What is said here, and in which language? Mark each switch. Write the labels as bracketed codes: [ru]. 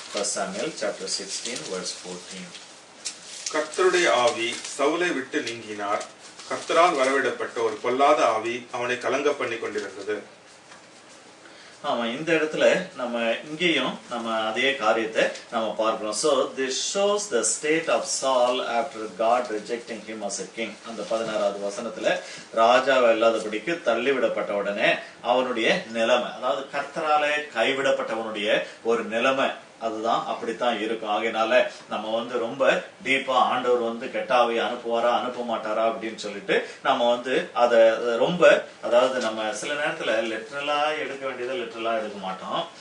[en] 1 Samuel chapter 16 verse 14. [ta] கர்த்தருடைய ஆவி சவுலை விட்டு நீங்கினார். கர்த்தரால் வரவிடப்பட்ட ஒரு பொல்லாத ஆவி அவனை கலங்க பண்ணி கொண்டிருந்தது. ஆமா, இந்த இடத்துல நம்ம இங்கேயும் நம்ம அதே காரியத்தை நம்ம பார்க்கிறோம். [en] So this shows the state of Saul after God rejecting him as a king. [ta] அந்த 16வது வசனத்துல ராஜாவை இல்லாதபடிக்கு தள்ளிவிடப்பட்ட உடனே அவனுடைய நிலைமை, அதாவது கர்த்தராலே கைவிடப்பட்டவனுடைய ஒரு நிலைமை அதுதான் அப்படித்தான் இருக்கும். ஆகையினால நம்ம ரொம்ப டீப்பா ஆண்டவர் கெட்டாவை அனுப்புவாரா அனுப்ப மாட்டாரா அப்படின்னு சொல்லிட்டு நம்ம அத ரொம்ப, அதாவது நம்ம சில நேரத்துல லிட்டரலா எடுக்க வேண்டியதை லிட்டரலா எடுக்க மாட்டோம்.